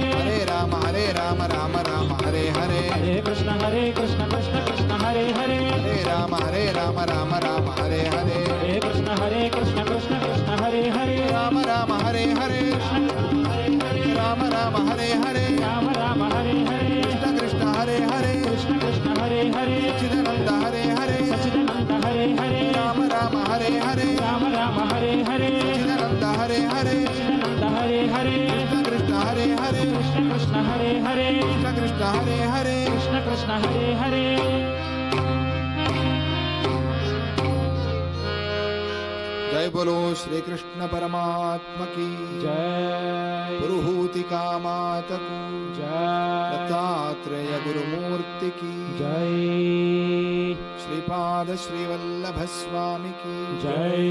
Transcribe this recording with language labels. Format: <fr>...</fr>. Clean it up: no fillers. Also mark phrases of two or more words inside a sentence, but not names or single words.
<sa>హరే రామ రామ రామ హరే హరే హరే కృష్ణ కృష్ణ కృష్ణ హరే హరే హరే రామ రామ రామ హరే హరే హరే కృష్ణ కృష్ణ కృష్ణ హరే హరే రామ హరే హరే రామ హరే హరే రామ రామ హరే హరే కృష్ణ కృష్ణ హరే హరే కృష్ణ కృష్ణ హరే హరే చిదానంద హరే హరే సచిదానంద హరే హరే రామ హరే హరే రామ రామ హరే హరే చిదానంద హరే హరే సచిదానంద హరే హరే కృష్ణ కృష్ణ హరే హరే కృష్ణ కృష్ణ హరే హరే కృష్ణ కృష్ణ హరే హరే కృష్ణ కృష్ణ హరే హరే</sa> <hi>जय बोलो श्री कृष्ण परमात्मा की जय पुरुहूति कामात को जय दत्तात्रेय गुरुमूर्ति की जय श्रीपाद श्रीवल्लभ स्वामी की</hi>